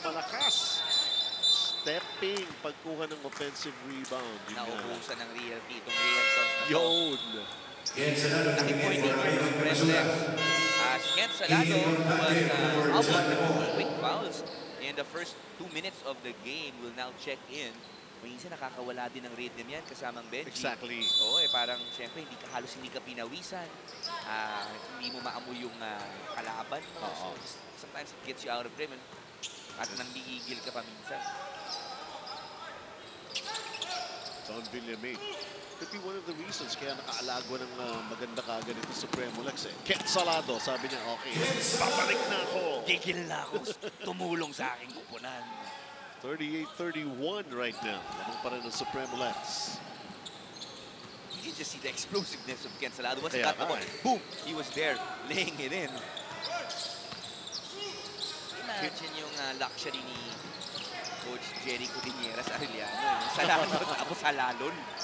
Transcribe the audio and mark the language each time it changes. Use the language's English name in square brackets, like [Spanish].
[Filipino] Malakas. Stepping. Pagkuha ng offensive rebound. Naubusan ng realty. Itong realtor. Yun. Naki-point dito yung Supremo Lex. [English] Ken Salado was out of quick fouls in the first 2 minutes of the game. Will now check in. [Filipino] Minsan nakakawala din ng rhythm yan kasamang Benji. [English] Exactly. [Filipino] Oo, parang siyempre halos hindi ka pinawisan. Hindi mo maamoy yung kalaban mo. [English] So, sometimes it gets you out of rhythm [Filipino] at nanggigigil ka pa minsan. [English] Don Villamin. Could be one of the reasons [Filipino] kaya nakaalagwa ng maganda kagad ito [English] Supremo Lex. [Filipino] Ken Salado, sabi niya, okay, babalik na ako. Gigil na ako, tumulong sa aking kupunan. [English] 38-31 right now. [Filipino] Lamang pa rin ang Supremo Lex. [English] You can just see the explosiveness of Ken Salado. Once he got the ball, boom, he was there, laying it in. [Filipino] Yun yung luxury ni Coach Jerry Cudinera sa Arellano. Salalon tapos salalon.